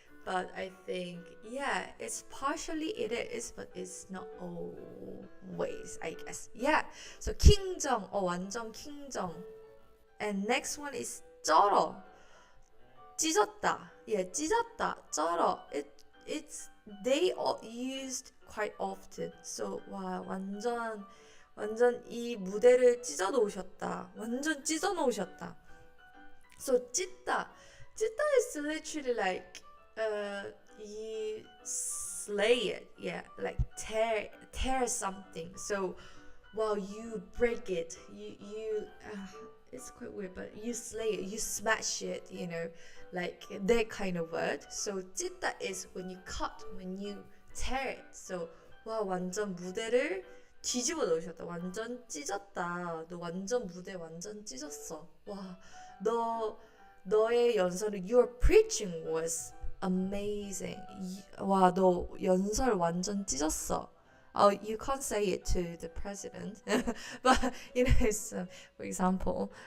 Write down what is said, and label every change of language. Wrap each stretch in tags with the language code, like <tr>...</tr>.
<en>But I think, yeah, it's partially it is, but it's not always, I guess.</en> <ko>Yeah, so 킹정, 완전 킹정.</ko> <en>And next one is 쩔어, 찢었다.</en> <ko>Yeah, 찢었다, 쩔어.</ko> <en>It's they all used quite often.</en> <ko>So 와 완전 이 무대를 찢어 놓으셨다. 완전 찢어 놓으셨다.</ko> <en>So 찢다 is literally like you slay it, yeah, like tear something. So wow, you break it, you it's quite weird, but you slay it, you smash it, like that kind of word. So 찢다 is when you cut, when you tear it.</en> <ko>So wow, 완전 무대를 뒤집어 놓으셨다. 완전 찢었다. 너 완전 무대 완전 찢었어. 와, 너의 연설은</ko> <en>your preaching was amazing.</en> <ko>와, 너 연설 완전 찢었어.</ko> <en>Oh, you can't say it to the president, but for example.</en>